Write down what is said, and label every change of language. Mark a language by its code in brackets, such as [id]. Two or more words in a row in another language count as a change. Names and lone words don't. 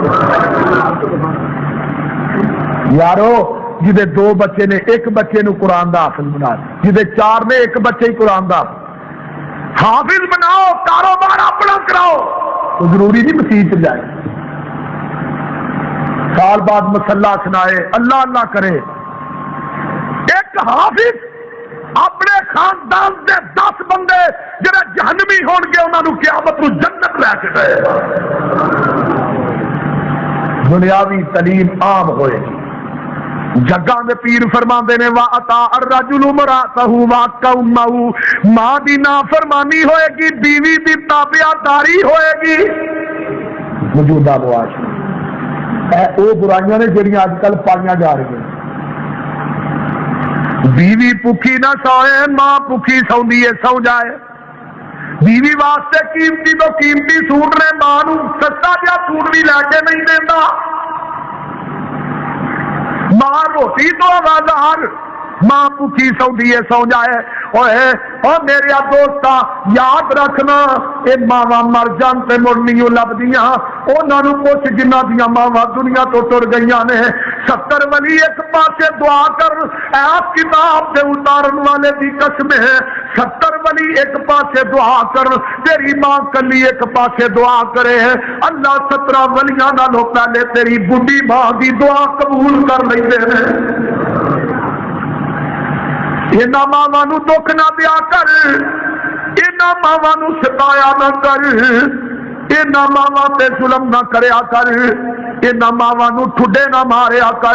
[pa] یارو جہدے 2 بچے نے, ایک بچے نو قرآن دا حافظ بنا, جہدے 4 نے ایک بچے ہی قرآن دا حافظ بناؤ, کاروبار اپنا کراؤ. تو ضروری نہیں مسیح چ جائے, سال بعد مسلح سنائے, اللہ اللہ کرے. ایک حافظ اپنے خاندان دے 10 بندے جڑے جہنمی ہون گے انہاں نوں قیامت نوں جنت لے کے گئے. دنیاوی تعلیم عام ہوئے گی. جگاں دے پیر فرماندے نے [ar] وا اتا الرجل امرأته وقومه، [pa] ماں دی نافرمانی ہوئے گی، بیوی دی تابعداری ہوئے گی۔ موجودہ معاشرے اے او برائیاں نے جڑیاں اج کل پائیاں جا رہی ہیں۔ بیوی بھوکی نہ سوئے، ماں بھوکی سوندی ہے، سو جائے۔ بیوی واسطے قیمتی تو قیمتی سوٹ نے، ماں نو سستا جہا سوٹ بھی لے کے نہیں دینا۔ ماں روٹی تو آوازار، ماں بھوکی سوندی ہے، سو جائے۔ اور میرے دوستا یاد رکھنا، اے ماواں مر جان تے مڑ نہیں لبدیاں، انہاں نوں پوچھ جنہاں دیاں ماواں دنیا تو ٹر گئیاں نے۔ 70 ولی ایک پاسے دعا کر، اے کتاب دے اتارن والے دی قسم ہے، 70 ولی ایک پاسے دعا کر، تیری ماں کلی ایک پاسے دعا کرے، اللہ 17 ولیاں نالوں پہلے تیری بڈھی ماں دی دعا قبول کر لیندے نے۔ انہاں ماواں نوں دکھ نہ دیا کر، انہاں ماواں نوں ستایا نہ کر، انہاں ماواں تے ظلم نہ کریا کر، انہاں ماواں نوں ٹھڈے نہ ماریا کر۔